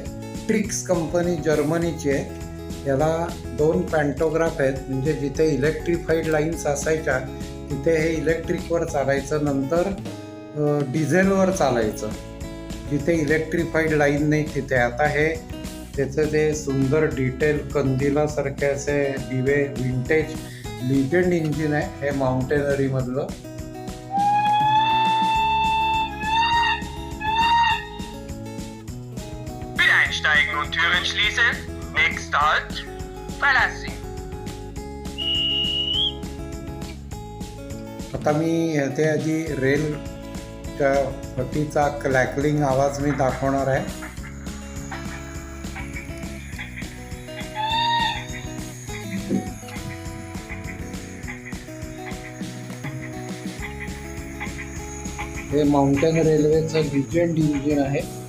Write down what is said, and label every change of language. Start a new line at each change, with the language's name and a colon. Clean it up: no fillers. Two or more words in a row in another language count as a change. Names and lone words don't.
Marathi: ट्रिक्स कंपनी जर्मनीची आहे. याला 2 पॅन्टोग्राफ आहेत, म्हणजे जिथे
English: electrified lines
Marathi: असायच्या तिथे हे इलेक्ट्रिकवर चालायचं, नंतर डिझेलवर चालायचं. जिथे
English: electrified line
Marathi: नाही तिथे. आता हे त्याचं ते सुंदर डिटेल कंदिलासारखे असे दिवे,
English: vintage legend engine
Marathi: आहे हे माउंटेनरीमधलं.
German: Bitte einsteigen und Türen schließen. Nächster Halt, verlassen.
Marathi: आता मी ह्याच्या आधी रेलच्या फटीचा क्लॅकलिंग आवाज मी दाखवणार आहे. हे माउंटेन रेल्वेचं
English: legend engine
Marathi: आहे.